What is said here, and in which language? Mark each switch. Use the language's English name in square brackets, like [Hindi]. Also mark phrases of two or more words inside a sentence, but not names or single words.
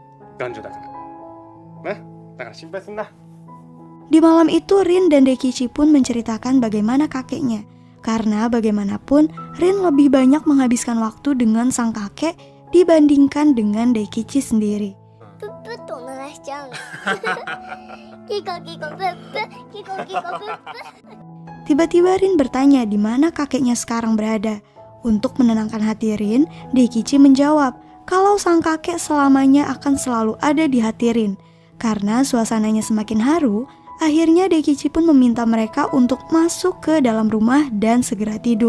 [Japanese] 頑丈だから。ね、だから心配すんな。 [Indonesian] Di malam itu Rin dan Daikichi pun menceritakan bagaimana kakeknya. Karena bagaimanapun Rin lebih banyak menghabiskan waktu dengan sang kakek dibandingkan dengan Daikichi sendiri. [Japanese] プップッと鳴らしちゃうの。キコキコプップ、キコキコプップ。 [Indonesian] Tiba-tiba Rin bertanya di mana kakeknya sekarang berada. Untuk menenangkan hati Rin, Daikichi menjawab kalau sang kakek selamanya akan selalu ada di hati Rin. Karena suasananya semakin haru, akhirnya Daikichi pun meminta mereka untuk masuk ke dalam rumah dan segera tidur.